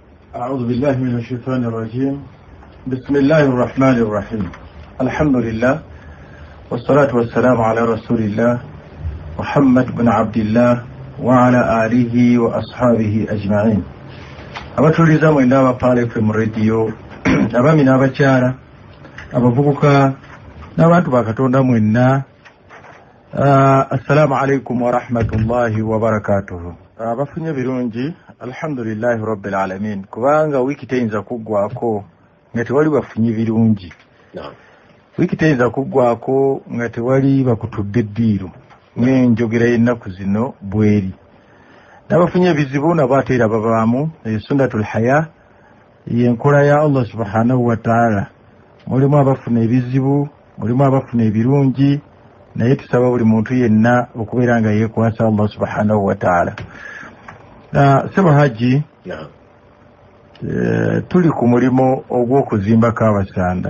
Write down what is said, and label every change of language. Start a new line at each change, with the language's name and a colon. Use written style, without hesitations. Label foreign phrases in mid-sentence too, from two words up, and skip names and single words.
Arabic: أعوذ بالله من الشيطان الرجيم. بسم الله الرحمن الرحيم. الحمد لله والصلاة والسلام على رسول الله محمد بن عبد الله وعلى آله وأصحابه أجمعين.
Ganda: abatuliriza mwenda abapaala FM radio abami n'abakyala abavubuka n'abantu ba Katonda mwenna,
Arabic: السلام عليكم ورحمة الله وبركاته.
Ganda: Abafunye birungi
Arabic: الحمد لله رب العالمين,
Ganda: kubanga wiki teyinza kuggwako nga tewali bafunye birungi. Wiki teyinza kuggwako nga tewali bakutudde eddiiru ng'enjogera y'ennaku zino bweri. N'abafunye ebizibu nabo ate era babaamu.
Arabic: سنة الحياة
Ganda: y'enkola ya Allah
Arabic: سبحانه وتعالى.
Ganda: Mulimu abafuna ebizibu, mulimu abafuna ebirungi, naye tusaba buli muntu yenna okubeera nga yeekwasa Allah
Arabic: سبحانه وتعالى.
Ganda: Seba Haji, tuli ku mulimo ogw'okuzimbako abasanda.